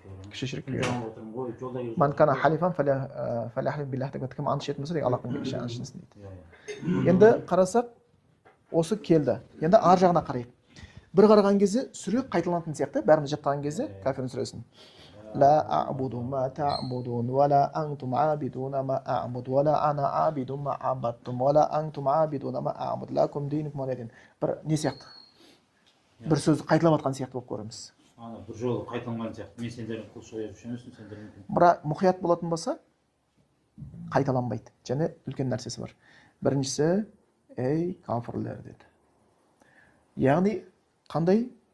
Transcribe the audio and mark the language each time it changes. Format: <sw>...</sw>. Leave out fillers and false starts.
<kk>Кіші ширкке кіреді.</kk> <ar>Ман кана халифан фаляхлиф биллах</ar> <kk>деп кім ант ішетін болса деген Аллахтың кіші аншысын дейді. Енді қарасақ осы келді. Енді ар жағына қарайық. Бір қараған кезде сүре қайталанатын сияқты, бәріміз жаттаған кезде кафирдің сүресін.</kk> <ar>لا أعبد ما تعبدون ولا أنتم عابدون ما أعبد ولا أنا عابد ما عبدتم ولا أنتم عابدون ما أعبد لكم دينكم ولي دين.</ar> <kk>Бір не сияқты? Бір сөзді қайталап жатқан сияқты болып көреміз. Бір жолы қайталанған сияқты. Мен сендердің құл соя жүрмесін, сендер мүмкін. Бірақ мұқият болатын болса, қайталанбайды. Және үлкен нәрсесі бар. Біріншісі, ей кафірлер деді. Яғни қандай?</kk>